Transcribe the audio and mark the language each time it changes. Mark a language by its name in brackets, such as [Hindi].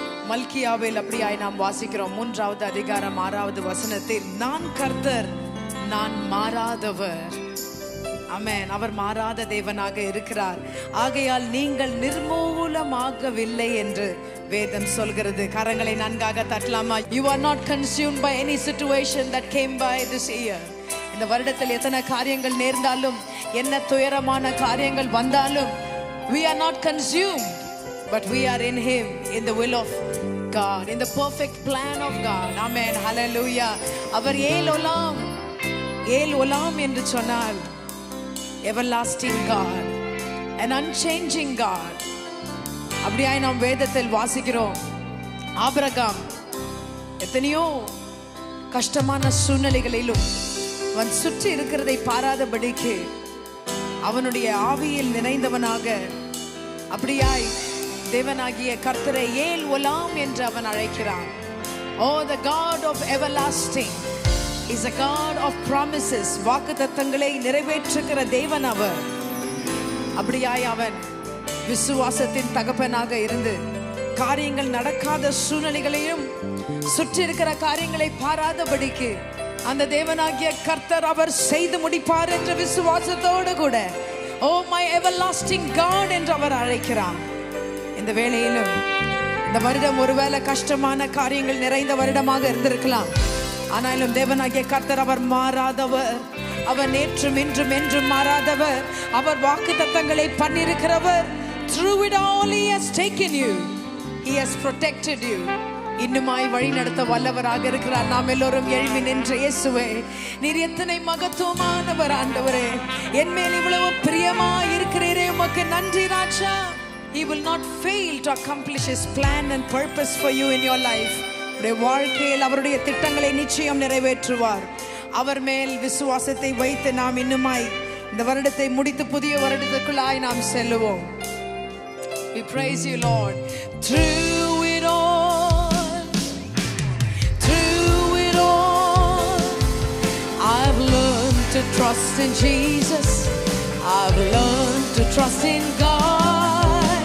[Tamil] மல்கியாவில் அப்படியாய் நாம் வாசிக்கிறோம். 3வது அதிகாரம் 6வது வசனத்தில், நான் கர்த்தர், நான் மாறாதவர். ஆமென். அவர் மாறாத தேவனாக இருக்கிறார். ஆகையால் நீங்கள் நிர்மூலமாகவில்லை என்று வேதம் சொல்கிறது. கரங்களை நன்காக தட்டலாமா? [English] You are not consumed by any situation that came by this year. [Tamil] இந்த வருடத்தில் எத்தனை காரியங்கள் நேர்ந்தாலும், என்ன துயரமான காரியங்கள் வந்தாலும், [English] we are not consumed, but we are in Him, in the will of God, in the perfect plan of God. Amen. Hallelujah. [Tamil] அவர் ஏல் ஒலாம் என்று சொன்னால் [English] everlasting God, an unchanging God. [Tamil] அப்படியாய் நாம் வேதத்தில் வாசிக்கிறோம். ஆபிரகாம் எத்தனையோ கஷ்டமான சூழ்நிலைகளிலும் அவன் சுற்றி இருக்கிறதை பாராதபடிக்கு அவனுடைய ஆவியில் நிறைந்தவனாக அப்படியாய் தேவனாகிய கர்த்தரை ஏல் ஒலாம் என்று அவன் அழைக்கிறான். [English] Oh, the God of everlasting is a God of promises. [Tamil] வாக்குத்தத்தங்களை நிறைவேற்றுகிற தேவன் அவர். அப்படியாய் அவன் விசுவாசத்தின் தகப்பனாக இருந்து காரியங்கள் நடக்காத சூழ்நிலைகளையும் சுற்றி இருக்கிற காரியங்களை பாராதபடிக்கு அந்த தேவனாகிய கர்த்தர் அவர் செய்து முடிப்பார் என்ற விசுவாசத்தோடு கூட [English] oh my everlasting God [Tamil] என்று அவர் அழைக்கிறார். இந்த வேளையிலும் இந்த வருடம் ஒருவேளை கஷ்டமான காரியங்கள் நிறைந்த வருடமாக இருந்திருக்கலாம். ஆனாலும் தேவனாகிய கர்த்தர் அவர் மாறாதவர். அவர் நேற்றும் இன்றும் என்றும் மாறாதவர். அவர் வாக்குத்தத்தங்களை பண்ணியிருக்கிறவர். [English] Through it all he has taken you. He has protected you. [Tamil] இன்னுமாய் வழி நடத்த வல்லவராக இருக்கிறார். நாம் எல்லோரும் எழும்பி நின்ற இயேசுவே, நீர் எத்தனை மகத்துவமானவர் ஆண்டவரே. என் மேல் இவ்வளவு பிரியமாய் இருக்கிறீரே, உமக்கு நன்றி ராஜா. [English] He will not fail to accomplish his plan and purpose for you in your life. [Tamil] உடைய வாழ்க்கையில் அவருடைய திட்டங்களை நிச்சயம் நிறைவேற்றுவார். அவர் மேல் விசுவாசத்தை வைத்து நாம் இன்னுமாய் இந்த வருடத்தை முடித்து புதிய வருடத்துக்குள்ளாய் நாம் செல்லுவோம். [English] We praise you, Lord. Through it all, I've learned to trust in Jesus. I've learned to trust in God.